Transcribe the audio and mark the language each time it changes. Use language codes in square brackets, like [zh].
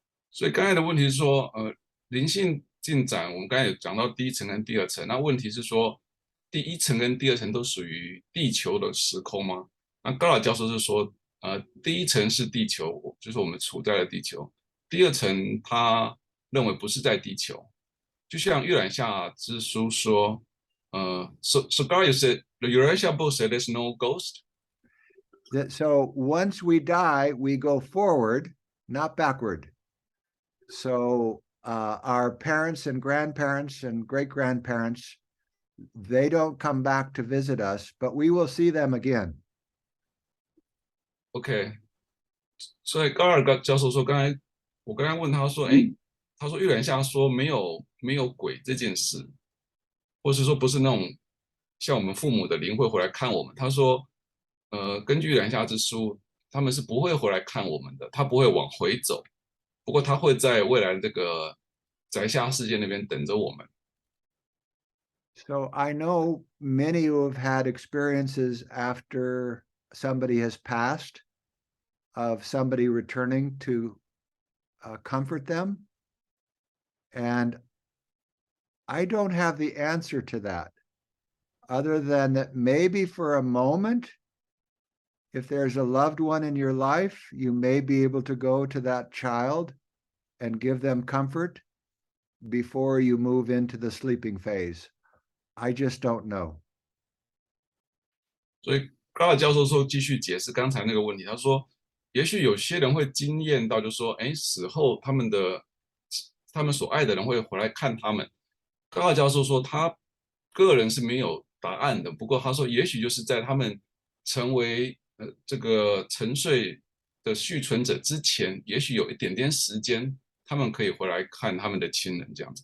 [zh] 所以刚才的问题是说，灵性进展，我们刚才有讲到第一层跟第二层。那问题是说，第一层跟第二层都属于地球的时空吗？那高老教授是说，第一层是地球，就是我们处在的地球；第二层他认为不是在地球。就像阅览下之书说， [en] so Gard said the Urantia book said there's no ghost. So once we die, we go forward, not backward. So our parents and grandparents and great-grandparents, they don't come back to visit us, but we will see them again. [zh] OK， 所以高尔教授说，我刚才问他说，他说阅览下说没有鬼这件事，或是说不是那种像我们父母的灵会回来看我们。他说，根据阅览下之书，他们是不会回来看我们的，他不会往回走，不过他会在未来这个宅下世界那边等着我们。 [en] So I know many who have had experiences after somebody has passed of somebody returning to comfort them. And I don't have the answer to that, other than that maybe for a moment, if there's a loved one in your life, you may be able to go to that child and give them comfort before you move into the sleeping phase. I just don't know. [zh] 所以高尔教授说，继续解释刚才那个问题。他说，也许有些人会经验到，就说，死后他们所爱的人会回来看他们。高尔教授说，他个人是没有答案的，不过他说，也许就是在他们成为这个沉睡的续存者之前，也许有一点点时间，他们可以回来看他们的亲人这样子。